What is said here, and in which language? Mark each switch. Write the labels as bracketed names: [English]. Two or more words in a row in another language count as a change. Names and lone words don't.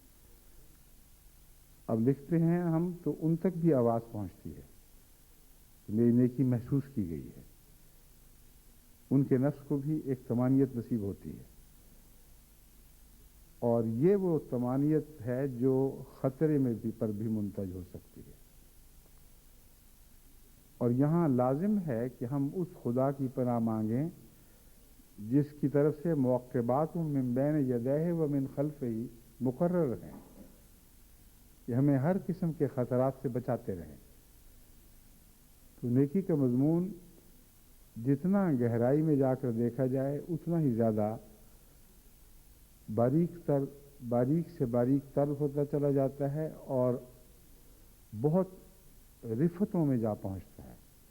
[Urdu] اب لکھتے ہیں ہم تو ان تک بھی آواز پہنچتی ہے کہ میری نیکی محسوس کی گئی ہے، ان کے نفس کو بھی ایک طمانینت نصیب ہوتی ہے. اور یہ وہ طمانینت ہے جو خطرے میں پر بھی منتج ہو سکتی ہے. اور یہاں لازم ہے کہ ہم اس خدا کی پناہ مانگیں جس کی طرف سے [Arabic] موقبات من بین یدیہ و من خلفہ [Urdu] مقرر ہیں کہ ہمیں ہر قسم کے خطرات سے بچاتے رہیں. تو نیکی کا مضمون جتنا گہرائی میں جا کر دیکھا جائے اتنا ہی زیادہ باریک سے باریک تر ہوتا چلا جاتا ہے اور بہت رفتوں میں جا پہنچتا ہے.